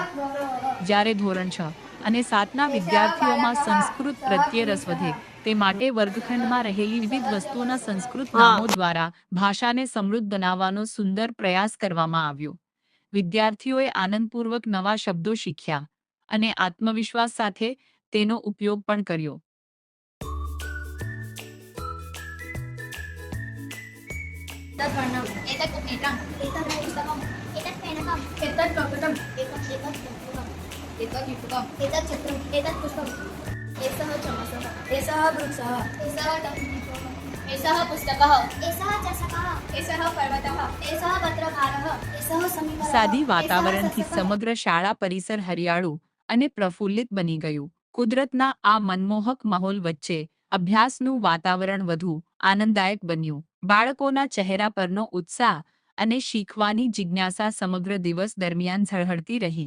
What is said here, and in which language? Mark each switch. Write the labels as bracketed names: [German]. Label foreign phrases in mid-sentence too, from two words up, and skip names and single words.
[Gujarati] જ્યારે ધોરણ 6 અને 7ના વિદ્યાર્થીઓમાં સંસ્કૃત પ્રત્યે રસ વધે તે માટે વર્ગખંડમાં રહેલી વિવિધ વસ્તુઓના સંસ્કૃત નામો દ્વારા ભાષાને સમૃદ્ધ બનાવવાનો સુંદર પ્રયાસ કરવામાં આવ્યો. વિદ્યાર્થીઓએ આનંદપૂર્વક નવા શબ્દો શીખ્યા અને આત્મવિશ્વાસ સાથે તેનો ઉપયોગ પણ કર્યો. [Sanskrit] वर्णम् एतत् नेत्रम् एतत् पुस्तकम् एतत् फेनकम् एतत् कपटम् एतत् पुस्तकम् एतत् युतकम् एतत् छत्रम् एतत् पुष्पम् एषः चमसः एषः वृक्षः एषः टङ्किः एषः पुस्तकः एषः चषकः एषः पर्वतः एषः पत्रकारः एषः समीकरणः. [Gujarati] સાદી વાતાવરણથી સમગ્ર શાળા પરિસર હરિયાળું અને પ્રફુલ્લિત બની ગયું. કુદરતના આ મનમોહક માહોલ વચ્ચે અભ્યાસનું વાતાવરણ વધુ આનંદદાયક બન્યું. બાળકોના ચહેરા પરનો ઉત્સાહ અને શીખવાની જિજ્ઞાસા સમગ્ર દિવસ દરમિયાન ઝળહળતી રહી.